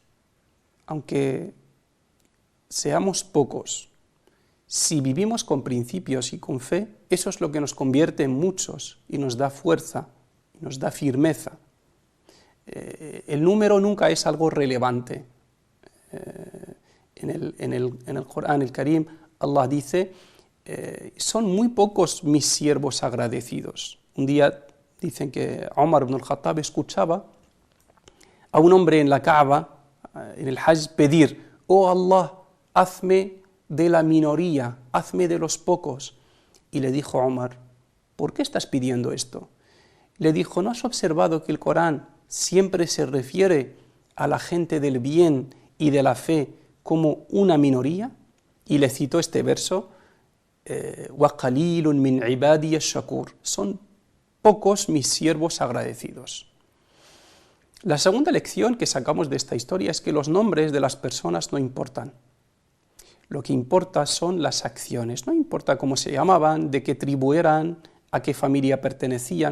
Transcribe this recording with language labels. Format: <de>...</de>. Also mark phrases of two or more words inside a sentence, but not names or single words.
<es>Aunque seamos pocos, si vivimos con principios y con fe, eso es lo que nos convierte en muchos y nos da fuerza, y nos da firmeza. El número nunca es algo relevante. En el Corán, el Karim, Allah dice: son muy pocos mis siervos agradecidos. Un día dicen que Omar ibn al-Khattab escuchaba a un hombre en la Kaaba, en el Hajj, pedir: «Oh Allah, hazme de la minoría, hazme de los pocos». Y le dijo Omar: «¿Por qué estás pidiendo esto?». Le dijo: «¿No has observado que el Corán siempre se refiere a la gente del bien y de la fe como una minoría?». Y le citó este verso:</es> <ar>وَقَلِيلٌ مِنْ عِبَادِيَ الشَّكُورِ.</ar> <es>Son pocos mis siervos agradecidos. La segunda lección que sacamos de esta historia es que los nombres de las personas no importan. Lo que importa son las acciones. No importa cómo se llamaban, de qué tribu eran, a qué familia pertenecían.</es>